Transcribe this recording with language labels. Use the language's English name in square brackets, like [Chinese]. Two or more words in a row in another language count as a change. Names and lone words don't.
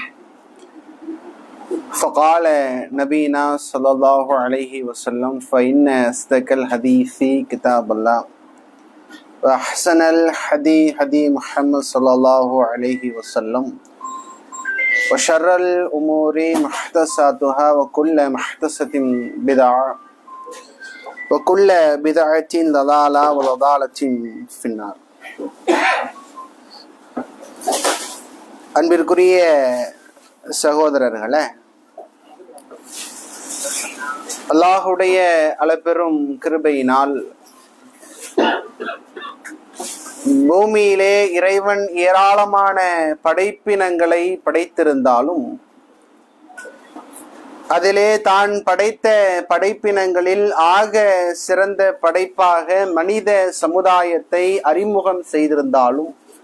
[Arabic] فقال نبينا صلى الله عليه وسلم فإن أصدق الحديث كتاب الله وأحسن الهدي هدي محمد صلى الله عليه وسلم وشر الأمور محدثاتها وكل محدثة بدعة وكل بدعة ضلالة وضلالة في النار. [Tamil] அன்பிற்குரிய சகோதரர்களே, அல்லாஹுடைய அளப்பெரும் கிருபையினால் பூமியிலே இறைவன் ஏராளமான படைப்பினங்களை படைத்திருந்தாலும் அதிலே தான் படைத்த படைப்பினங்களில் ஆக சிறந்த படைப்பாக மனித சமுதாயத்தை அறிமுகம் செய்திருந்தாலும்